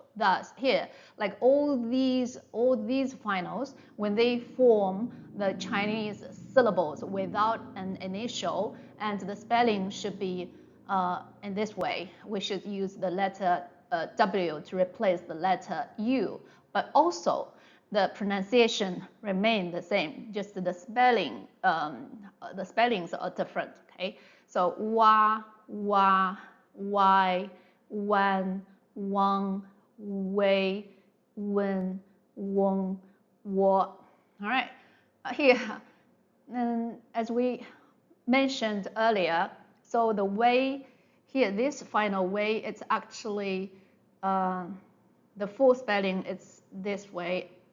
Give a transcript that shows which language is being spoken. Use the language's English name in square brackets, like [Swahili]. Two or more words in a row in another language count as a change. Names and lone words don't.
[English] Thus, here, like all these finals, when they form the Chinese syllables without an initial, and the spelling should be in this way, we should use the letter W to replace the letter U. But also, the pronunciation remain the same, just the spellings are different. [Chinese] Okay, so wa, wai, wan, wang, wei, wen, wong, wo. [English] All right, here And as we mentioned earlier, so the way here, this final way, it's actually the full spelling is this way.